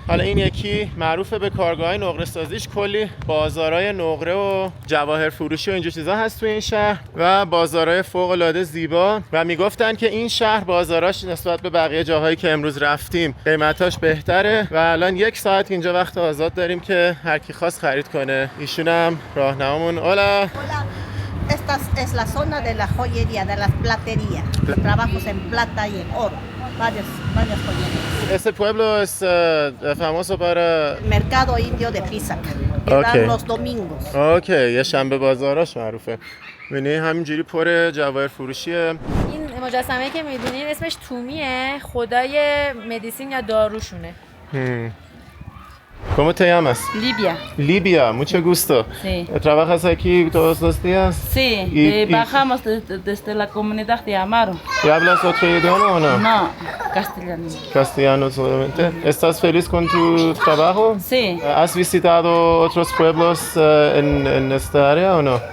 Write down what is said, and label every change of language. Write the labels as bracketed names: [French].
[Persian] حالا این یکی معروفه به کارگاه نقره سازیش، کلی بازارهای نقره و جواهر فروشی و اینجور چیزا هست توی این شهر و بازارهای فوق العاده زیبا. و میگفتن که این شهر بازاراش نسبت به بقیه جاهایی که امروز رفتیم قیمتاش بهتره و الان 1 ساعت اینجا وقت آزاد داریم که هر کی خواست خرید کنه. ایشون هم راهنمامون. [Spanish] Hola. Esta es la zona de la joyería, de las platerías. Trabajos en plata y en oro. Varias joyerías. Este pueblo es famoso para Mercado Indio de Pisac. Que dan los domingos. [Persian] اوکی، یه شنبه بازاراش معروفه. ببینی همینجوری پر جواهر فروشیه. این مجسمه که می‌بینید اسمش تومیه، خدای مدیسین یا داروشونه. [Spanish] ¿Cómo te llamas? Libia. Libia, mucho gusto. Sí. ¿Trabajas aquí todos los días? Sí, bajamos desde la comunidad de Amaro. ¿Y hablas otro idioma o no? No, castellano. Castellano solamente. ¿Estás feliz con tu trabajo? Sí. ¿Has visitado otros pueblos en esta área o no?